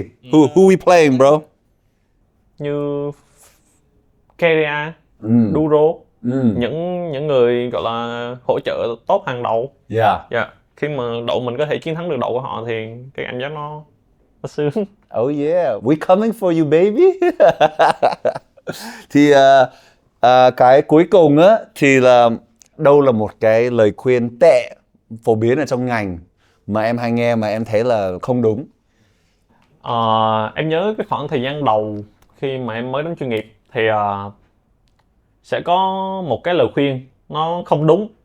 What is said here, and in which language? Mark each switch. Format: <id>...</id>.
<en>Who we playing, bro?</en> <vi>Như Keria, Duro, những người gọi là hỗ trợ tốt hàng đầu. Khi mà đội mình có thể chiến thắng được đội của họ thì cái cảm giác nó sướng.</vi> <en>Oh yeah, we coming for you, baby.</en> <vi>Thì cái cuối cùng á thì là đâu là một cái lời khuyên tệ phổ biến ở trong ngành mà em hay nghe mà em thấy là không đúng? Em nhớ cái khoảng thời gian đầu khi mà em mới đến chuyên nghiệp thì sẽ có một cái lời khuyên nó không đúng.</vi>